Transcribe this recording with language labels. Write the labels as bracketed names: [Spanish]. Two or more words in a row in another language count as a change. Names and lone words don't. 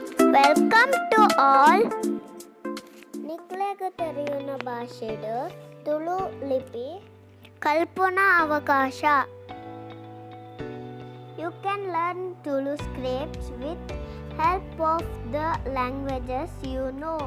[English] Welcome to all. [Tulu] ನಿಕ್ಲೆಗೆ ತೆರೆಯುವ ಭಾಷೆಡು ತುಳು ಲಿಪಿ ಕಲ್ಪನಾ ಅವಕಾಶ. [English] You can learn Tulu scripts with help of the languages you know.